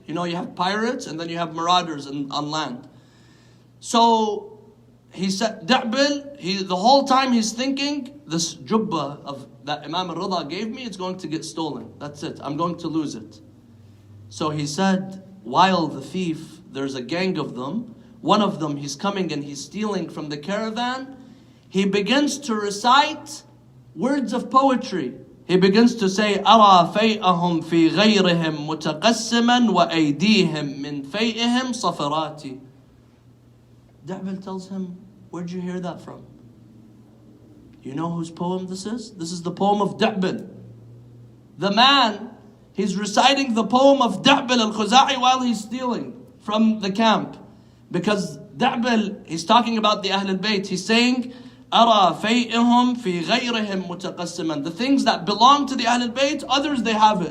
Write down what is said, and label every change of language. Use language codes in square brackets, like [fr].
[en] You know, you have pirates and then you have marauders on land. So he said, Da'bil, the whole time he's thinking, this jubba that Imam al-Rida gave me, it's going to get stolen. That's it. I'm going to lose it. So he said, while the thief, there's a gang of them, one of them, he's coming and he's stealing from the caravan, he begins to recite words of poetry. He begins to say, [ar] أَرَى فَيْئَهُمْ فِي غَيْرِهِمْ مُتَقَسِّمًا وَأَيْدِيهِمْ مِنْ فَيْئِهِمْ صَفَرَاتِ. [en] Da'bil tells him, where'd you hear that from? You know whose poem this is? This is the poem of Da'bil. The man, he's reciting the poem of Da'bil al-Khuza'i while he's stealing from the camp. Because Da'bil, he's talking about the Ahl al-Bayt. He's saying, [ar] أَرَى فَيْئِهُمْ فِي غَيْرِهِمْ مُتَقَسِّمًا. [en] The things that belong to the Ahl al-Bayt, others they have it.